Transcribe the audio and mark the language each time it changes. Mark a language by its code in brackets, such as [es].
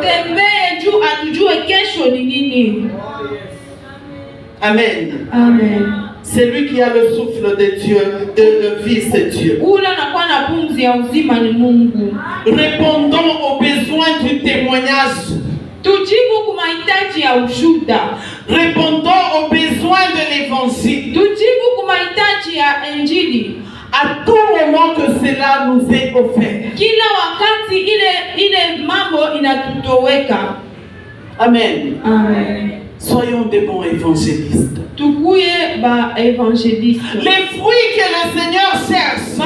[sw] tembee juu atujue kesho ni nini. Amen. Amen. [fr] C'est lui qui a le souffle de Dieu, le Fils de Dieu. [sw] Ula nakuwa na pumzi ya uzima ni Mungu. [fr] Répondons aux besoins du témoignage. [sw] Tujibu kwa mahitaji ya ushuhuda. [fr] Répondons aux besoins de l'évangile. [sw] Tujibu kwa mahitaji ya Injili. [fr] À tout moment que cela nous est offert. [sw] Kila wakati ile mambo inatutoweka. Amen. Amen. [fr] Soyons des bons évangélistes. [sw] Tukuye ba evangeliste. [fr] Les fruits que le Seigneur cherche,